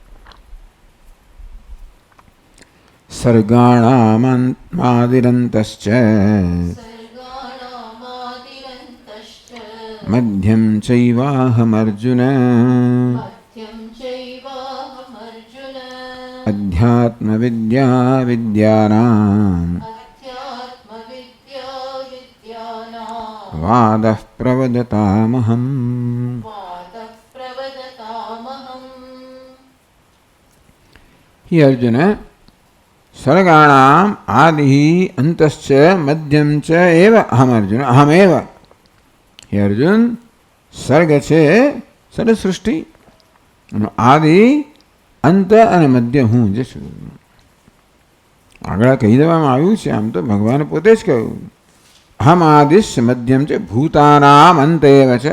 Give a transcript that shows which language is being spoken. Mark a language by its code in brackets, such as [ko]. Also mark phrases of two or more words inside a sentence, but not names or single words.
[sa] सर्गाणामादिरंतश्च मध्यम चैवाहमर्जुन अध्यात्म विद्या विद्यानाम वादः प्रवदतामहं. हि अर्जुन सर्गाणाम आदि अंतश्च मध्यम च एव अहम अर्जुन अहमेव. हे अर्जुन, [gu] સર્ગ છે સર્ગ સૃષ્ટિ, આદિ અંત અને મધ્ય હું જે છું. આગળ કહી દેવામાં આવ્યું છે, આમ તો ભગવાને પોતે જ કહ્યું [sa] अहम आदिश मध्यम छे भूतानाम अंत एव [gu] છે.